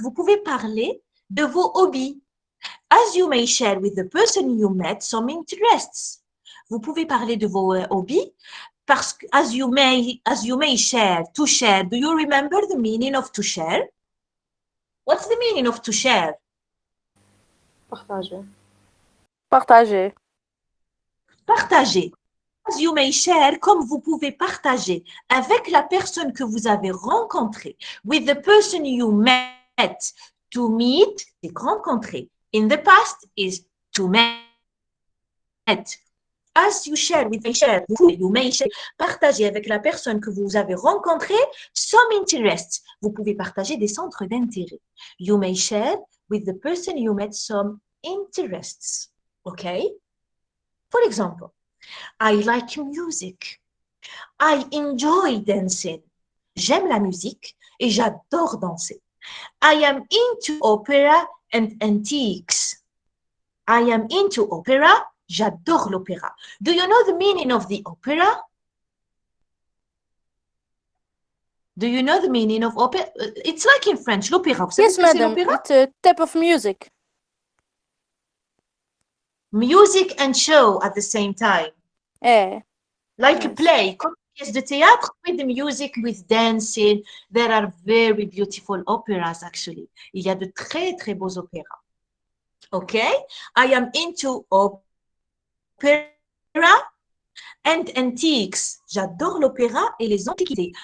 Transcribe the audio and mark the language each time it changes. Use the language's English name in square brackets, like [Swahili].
[French] Vous pouvez parler de vos hobbies. [English] As you may share with the person you met some interests. [French] Vous pouvez parler de vos hobbies parce que [English] as you may share, to share. Do you remember the meaning of to share? What's the meaning of to share? [French] Partager. Partager. Partager. [English] As you may share, [French] comme vous pouvez partager avec la personne que vous avez rencontrée. [English] With the person you met. To meet, [French] c'est rencontrer. [English] In the past is to met. As you share with you may share, [French] partager avec la personne que vous avez rencontrée [English] some interests. [French] Vous pouvez partager des centres d'intérêt. [English] You may share with the person you met some interests. Okay? For example, I like music. I enjoy dancing. [French] J'aime la musique et j'adore danser. [English] I am into opera and antiques. I am into opera. [French] J'adore l'opéra. [English] Do you know the meaning of the opera? Do you know the meaning of opera? It's like in French, l'opéra. [French] Vous savez [English] Yes, [French] ce que c'est [English] madam. [French] l'opéra? [English] It's a type of music. Music and show at the same time. Eh. Like a Yes. play, [French] comme une pièce de théâtre [English] with the music, with dancing. There are very beautiful operas actually. [French] Il y a de très très beaux opéras. [English] Okay? I am into opera and antiques. [French] J'adore l'opéra et les antiquités.